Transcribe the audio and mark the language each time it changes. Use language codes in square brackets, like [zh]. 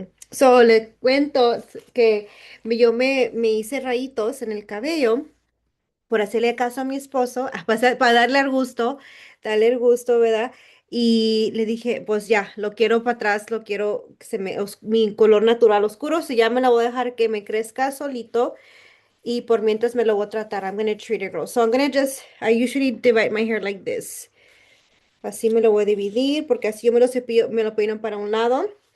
[es] So le cuento que yo me hice rayitos en el cabello por hacerle caso a mi esposo, para darle darle el gusto, ¿verdad? Y le dije, pues ya, lo quiero para atrás, lo quiero que mi color natural oscuro, si ya me la voy a dejar que me crezca solito y por mientras me lo voy a tratar. [en] I'm gonna treat it, girl. So I usually divide my hair like this. [es] Así me lo voy a dividir porque así yo me lo cepillo, me lo peino para un lado.